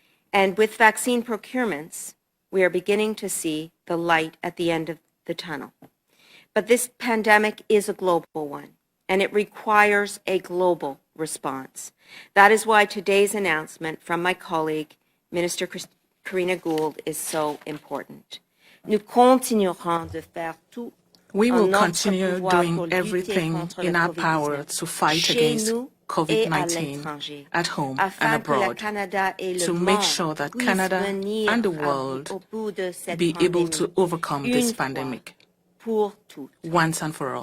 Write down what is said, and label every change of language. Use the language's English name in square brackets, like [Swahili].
[English] And with vaccine procurements, we are beginning to see the light at the end of the tunnel. But this pandemic is a global one, and it requires a global response. That is why today's announcement from my colleague, Minister Karina Gould, is so important. [French] Nous continuerons de faire tout. [English] We will continue doing everything in our power to fight against COVID-19 at home and abroad to make sure that Canada and the world be able to overcome this pandemic once and for all.